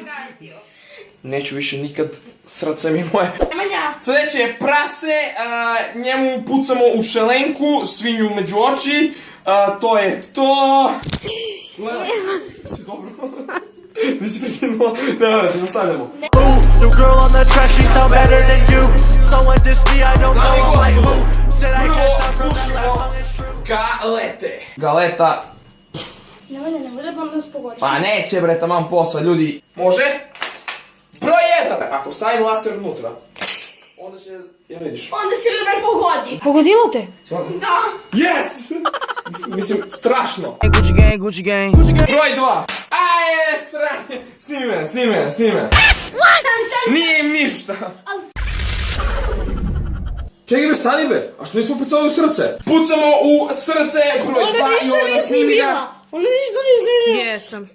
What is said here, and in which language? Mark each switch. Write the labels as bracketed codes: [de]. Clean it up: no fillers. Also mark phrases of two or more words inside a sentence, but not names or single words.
[sr] Neću više nikad, srce mi moje. Sljedeće je prase, njemu pucamo u šelenku, svinju među oči. To je to. Si dobro? Nisi prekinuo? Ne, se nastavljamo. [en] New girl on the track, she sound better than you. Someone diss me, I don't know, I'm like who. Said I can't stop from that last song, it's true. [sr] Galete. Galeta. Ne bude pa nas pogodiš. Pa neće bre, taman posla, ljudi. Može? Broj 1. Ako stavim laser unutra, onda će, ja vidiš. Onda će ga me pogodi. Pogodilo te? Da. Yes! Mislim, strašno. Gucci gang, Gucci gang. Broj 2. Aje, sranje. Snimi me. Nije im ništa. Čekaj me, stani be. A što nismo pucali u srce? Pucamo u srce, broj 2 i ona snimi ga. Ona ništa nije snimila. Jesam.